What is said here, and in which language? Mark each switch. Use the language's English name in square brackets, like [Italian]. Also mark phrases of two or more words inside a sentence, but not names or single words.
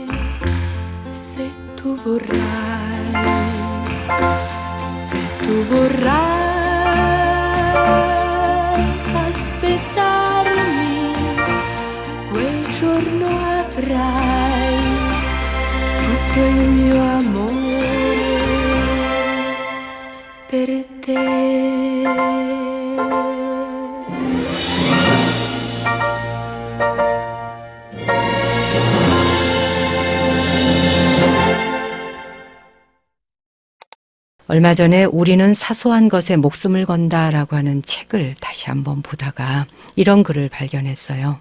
[Italian] Se tu vorrai, se tu vorrai aspettarmi, quel giorno avrai tutto il mio amore per te. [Korean] 얼마 전에 우리는 사소한 것에 목숨을 건다라고 하는 책을 다시 한번 보다가 이런 글을 발견했어요.